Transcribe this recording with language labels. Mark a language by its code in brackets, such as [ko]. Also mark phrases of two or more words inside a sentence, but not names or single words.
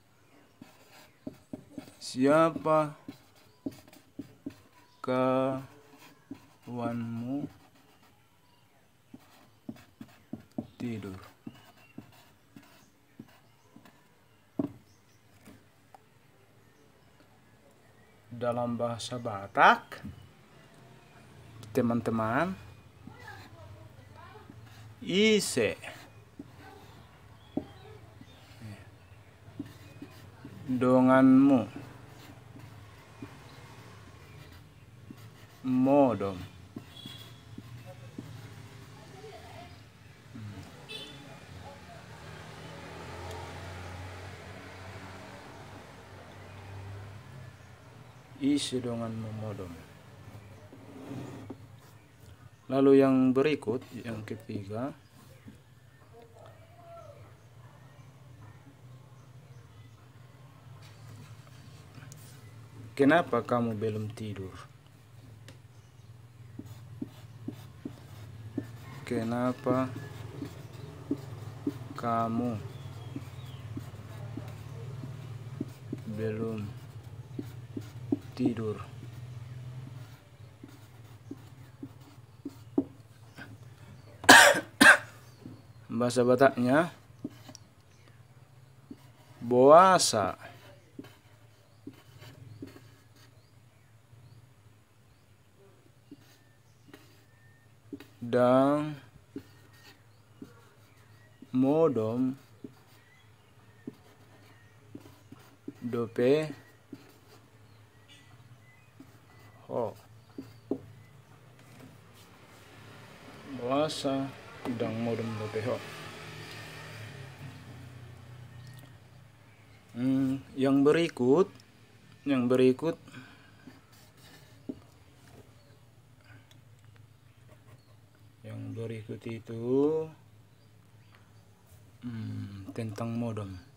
[id] Siapa kawanmu tidur? Dalam bahasa Batak, teman-teman, [bbc] ise donganmu modom. Isi donganmu modom. [id] Lalu yang berikut, yang ketiga, kenapa kamu belum tidur? Kenapa kamu belum tidur? Bahasa Bataknya, boasa. [bbc] Dan modom dope ho. Boasa dan modom dope ho. [id] Yang berikut itu tentang modem.